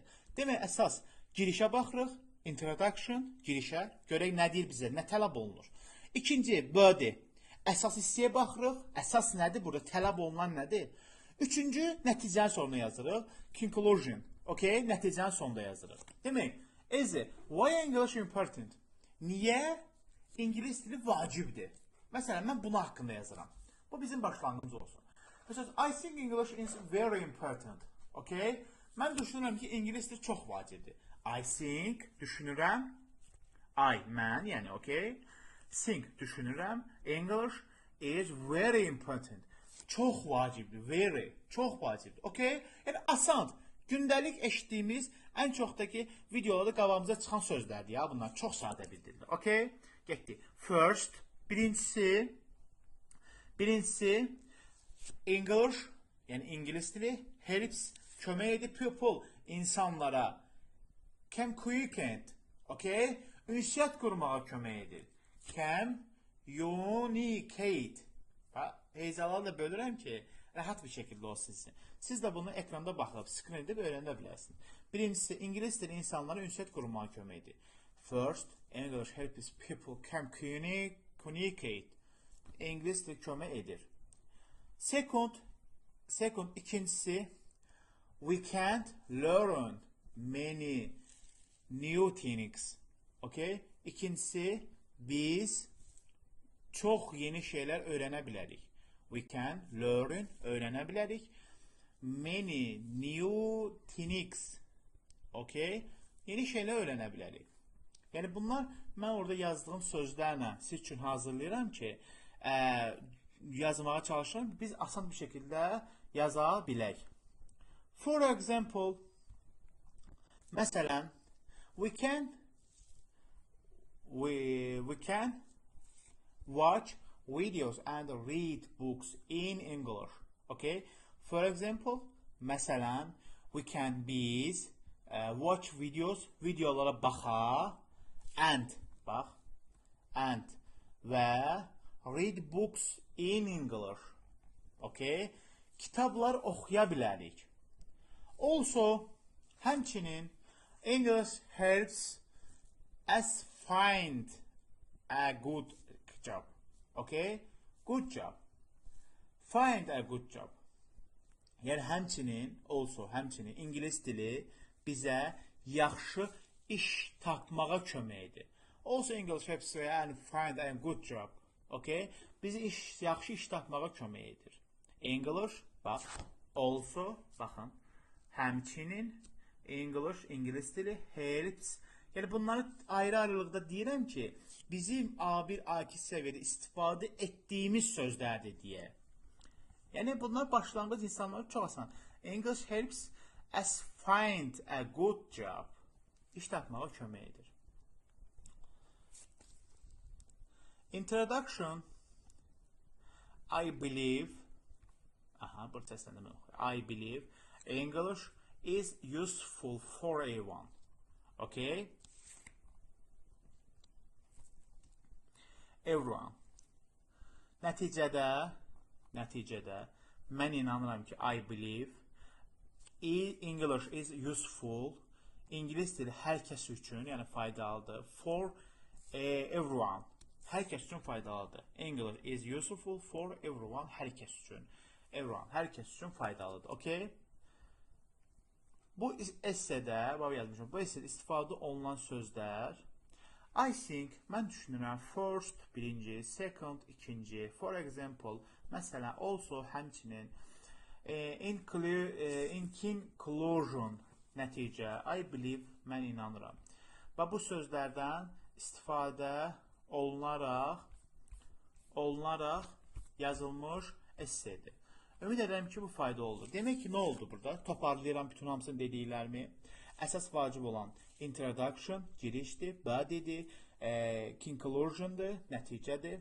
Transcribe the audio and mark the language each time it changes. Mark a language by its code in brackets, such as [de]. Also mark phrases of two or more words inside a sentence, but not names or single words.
[az] Demək, əsas girişə baxırıq. Introduction, girişə. Görək nə deyir bizə, nə tələb olunur. İkinci, body. Əsas hissəyə baxırıq. Əsas nədir burada? Tələb olunan nədir? Üçüncü, nəticənin sonuna yazırıq. [en] Conclusion. Okay? [az] Nəticənin sonunda yazırıq. Demək, [en] why English important? [az] Niyə İngilis dili vacibdir? Məsələn, mən bunu haqqında yazıram. Bu bizim başlanğıcımız olsun. Məsələn, [en] I think English is very important. Okay? [az] Mən düşünürəm ki, İngilis dili çox vacibdir. [en] I think, [az] düşünürəm. Mən, yəni, [en] okay? [az] Think, düşünürəm. [en] English is very important. [az] Çox vacibdir, very, çox vacibdir. [en] Okay? [az] Yəni, asan, gündəlik eşitdiyimiz ən çoxdakı videolarda qabağımıza çıxan sözlərdir ya. Bunlar çox sadə bildirilir. Okay? Getdik. First, birincisi, English, yəni İngilis dili, helps, kömək edir, people, insanlara, communicate, okay? Ünsiyyət qurmağa kömək edir. [en] Communicate. [az] Heyecanlarla da bölürəm ki, rahat bir şəkildə olsun sizin. Siz də bunu ekranda baxıb, screen edib öyrənə bilərsiniz. Birincisi, İngilis dili insanlara ünsiyyət qurmağa kömək edir. [en] First, English helps people communicate. [az] İngilis dili kömək edir. [en] Second, ikincisi, we can't learn many new things. Okay? [az] İkincisi, biz çox yeni şeylər öyrənə bilərik. [en] We can learn, [az] öyrənə bilərik. [en] Many new things. Okay? [az] Yeni şeylər öyrənə bilərik. Yəni bunlar mən orada yazdığım sözlərlə siz üçün hazırlayıram ki, yazmağa çalışıram. Biz asan bir şəkildə yaza bilək. [en] For example, məsələn, we can watch videos and read books in English. Okay? For example, [az] məsələn, biz watch videolara baxa and və [en] read books in English. Okay? [az] Kitablar oxuya bilərik. [en] Also, Həmçinin English helps us find a good job. Okay? Good job. Find a good job. [az] Yəni həmçinin ingilis dili bizə yaxşı iş tapmağa kömək edir. [en] Also English helps us find a good job. Okay? [az] Bizi yaxşı iş tapmağa kömək edir. English, bax, also, baxın, həmçinin English, ingilis dili, helps. Yəni bunları ayrı-ayrılıqda deyirəm ki, bizim A1, A2 səviyyədə istifadə etdiyimiz sözlərdir deyə. Yəni bunlar başlanğıc insanlara çox asan. [en] English helps us find a good job. [az] İş tapmağa kömək edir. [en] Introduction. I believe. [az] Aha, burada səsləndirmə oxuyur. [en] I believe English is useful for everyone. Okay? Everyone. [az] Nəticədə mən inanıram ki, [en] I believe English is useful. [az] İngilis dili hər kəs üçün, yəni faydalıdır. [en] For everyone. [az] Hər kəs üçün faydalıdır. [en] English is useful for everyone. [az] Hər kəs üçün. Everyone. Hər kəs üçün faydalıdır. Okay? Bu essedə, bax yazmışam, bu essedə istifadə olunan sözlər [en] I think, [az] mən düşünürəm, [en] first, birinci, second, ikinci, for example, məsələn, also, həmçinin, in conclusion, nəticə, I believe, [az] mən inanıram. Və bu sözlərdən istifadə olunaraq yazılmış essedir. Ümid edirəm ki, bu fayda olur. Demək ki, nə oldu burada? Toparlayıram bütün hamısını dediklərimi. Əsas vacib olan introduction, girişdir, body'dir, conclusion'dır, nəticədir.